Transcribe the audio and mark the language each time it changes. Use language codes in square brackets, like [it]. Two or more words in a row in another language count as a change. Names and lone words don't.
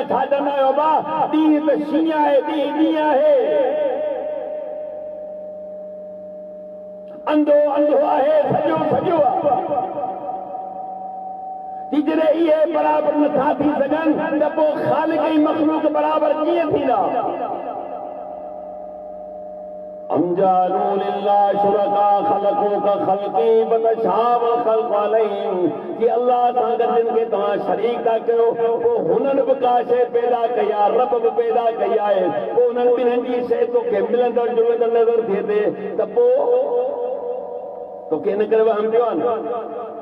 [sd] छा चवंदा आहियो बा ॾींहुं त शींहुं आहे ॾींहुं आहे अंधो अंधो आहे सॼो सॼो आहे। जॾहिं इहे बराबरि नथा थी सघनि त पोइ ख़ालिक ऐं मख़लूक बराबरि कीअं थींदा। [ar] أم جعلوا لله شركاء خلقوا كخلقه فتشابه الخلق عليهم [sd] कि अल्लाह सां गॾु जिन खे तव्हां शरीक था कयो पोइ हुननि बि का शइ पैदा कई आहे रब बि पैदा कई आहे पोइ हुननि ॿिन्हिनि जी शइ तोखे मिलंदड़ जुलंदड़ नज़र थिए थी त पोइ तोखे इन करे वहम पियो आहे न।